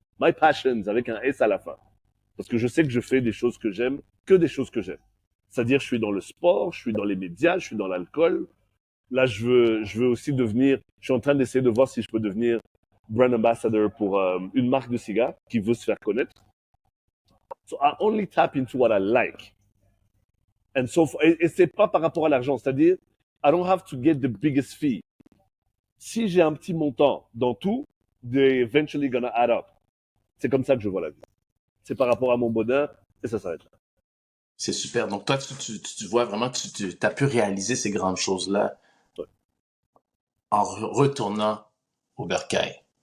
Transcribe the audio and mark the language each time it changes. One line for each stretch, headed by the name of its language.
English: My passions
French: avec un S à la fin. Parce que je sais que je fais des choses que j'aime, que des choses que j'aime. C'est-à-dire, je suis dans le sport, je suis dans les médias, je suis dans l'alcool. Là, je veux aussi je suis en train d'essayer de voir si je peux devenir brand ambassador pour une marque de cigares qui veut se faire connaître.
English: So I only tap into what I like.
French: Et c'est pas par rapport à l'argent. C'est-à-dire,
English: I don't have to get the biggest fee.
French: Si j'ai un petit montant dans tout,
English: they're eventually gonna add up.
French: C'est comme ça que je vois la vie. C'est par rapport à mon bonheur et ça s'arrête là. C'est super. Donc toi, tu vois vraiment que tu as pu réaliser ces grandes choses-là Ouais. en retournant au bercail.